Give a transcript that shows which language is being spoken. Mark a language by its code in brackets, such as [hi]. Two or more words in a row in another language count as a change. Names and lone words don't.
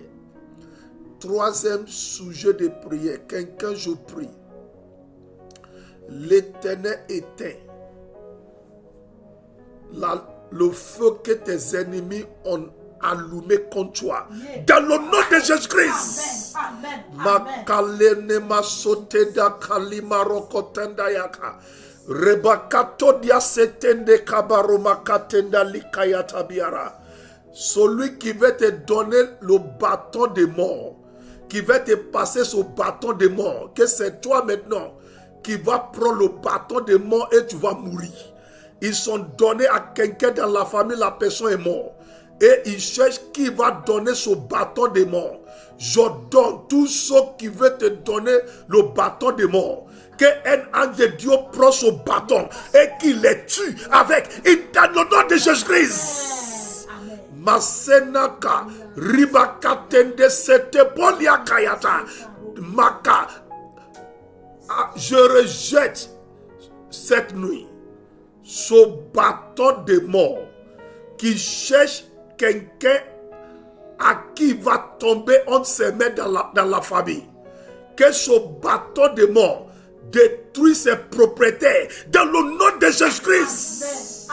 [fr] Troisième sujet de prière. Quelqu'un, je prie. L'Éternel éteint le feu que tes ennemis ont allumé contre toi. Dans le nom de Jésus-Christ. Makalene masoteda kalima rokotenda yaka. Rebakato dia setende kabaroma katenda likayata biara. Celui qui veut te donner le bâton de mort, qui veut te passer ce bâton de mort, que c'est toi maintenant qui va prendre le bâton de mort et tu vas mourir. Ils sont donnés à quelqu'un dans la famille, la personne est morte. Et ils cherchent qui va donner ce bâton de mort. Je donne tous ceux qui veulent te donner le bâton de mort. Qu'un ange de Dieu prend ce bâton et qu'il les tue avec. Dans le nom de Jésus-Christ. Masenaka, ribakatende sete polia kayata, maka. Je rejette cette nuit, ce bâton de mort qui cherche quelqu'un à qui va tomber entre ses mains dans la famille, que ce bâton de mort détruit ses propriétaires dans le nom de Jésus-Christ.